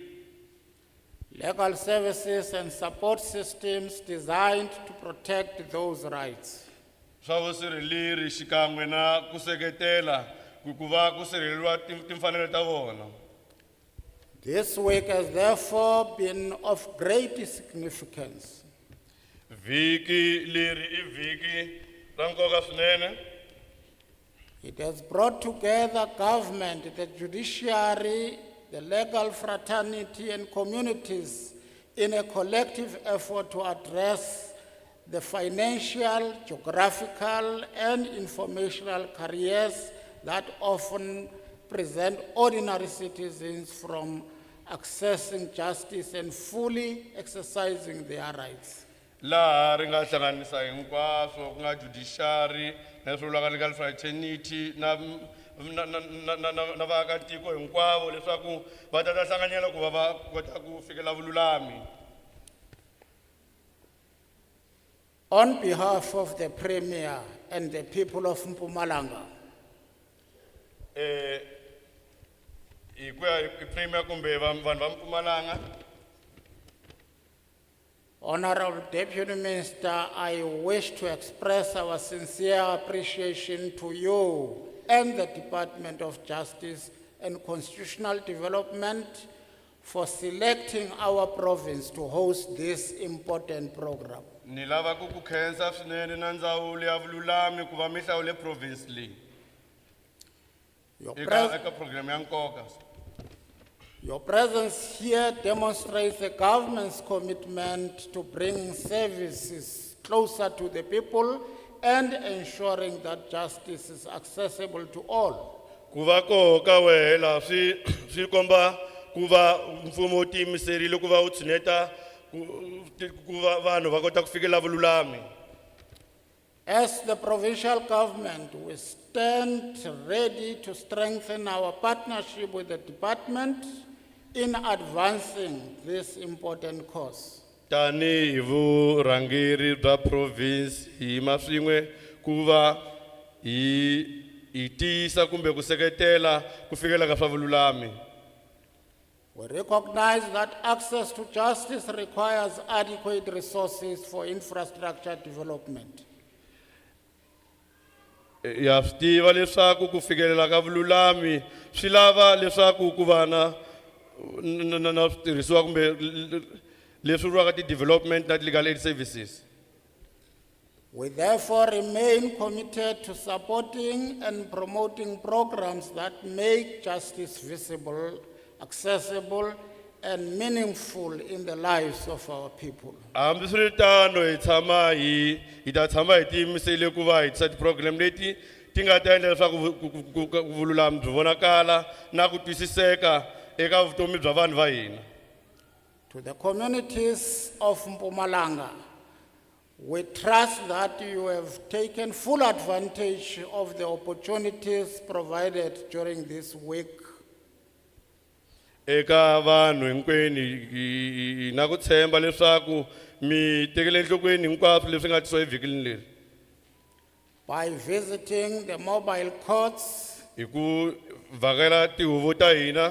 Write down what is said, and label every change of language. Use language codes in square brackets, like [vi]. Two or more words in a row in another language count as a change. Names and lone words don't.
[en] Legal services and support systems designed to protect those rights. [ts] Swa vusirheleri xikan'we na ku seketela ku va ku sirheleriwa timfanelo ta vona. [en] This week has therefore been of great significance. [ts] Viki leri I viki ra nkoka swinene. [en] It has brought together government, the judiciary, the legal fraternity and communities in a collective effort to address the financial, geographical and informational careers that often prevent ordinary citizens from accessing justice and fully exercising their rights. [ts] Laha ri nga hlanganisa hinkwaswo ku nga judiciary na swivulaka [en] legal fraternity [ts] na vaakatiko hinkwavo leswaku va ta hlanganyela ku va va kota ku fikela vululami. [en] On behalf of the Premier and the people of Mpumalanga, [ts] Hi ku ya hi premier kumbe vanhu va Mpumalanga. [en] Honorable Deputy Minister, I wish to express our sincere appreciation to you and the Department of Justice and Constitutional Development for selecting our province to host this important program. [ts] Ni lava ku khensa swinene na ndzawulo ya vululami ku va mi hlawule province leyi eka program ya nkoka. [en] Your presence here demonstrates the government's commitment to bringing services closer to the people and ensuring that justice is accessible to all. [ts] Ku va koho ka wehe laha swi komba ku va mfumo wu tiyimiserile ku va wu tshineta ku va vanhu va kota ku fikela vululami. [en] As the provincial government, we stand ready to strengthen our partnership with the department in advancing this important cause. [ts] Tani hi vurhangeri bya province hi maswin'we ku va hi tiyisa kumbe ku seketela ku fikela ka swa vululami. [en] We recognize that access to justice requires adequate resources for infrastructure development. [ts] Ya swi tiva leswaku ku fikelela ka vululami swi lava leswaku ku va na switirhisiwa kumbe leswi vuriwaka ti-development na [en] legal aid services. We therefore remain committed to supporting and promoting programs that make justice visible, accessible, and meaningful in the lives of our people. [ts] Hambi swi ri tano hi ta tshama hi tiyimisele ku va hi tisa ti-program leti ti nga ta endla leswaku vululami byi vonakala na ku twisiseka eka vutomi bya vanhu va hina. [en] To the communities of Mpumalanga, we trust that you have taken full advantage of the opportunities provided during this week. [ts] Eka vanhu hinkwenu na ku tshemba leswaku mi tekele enhlokweni hinkwaswo leswi nga tisiwa evhikini leri. [en] by visiting the mobile courts, [ts] hi ku vhakela tihuvo ta hina,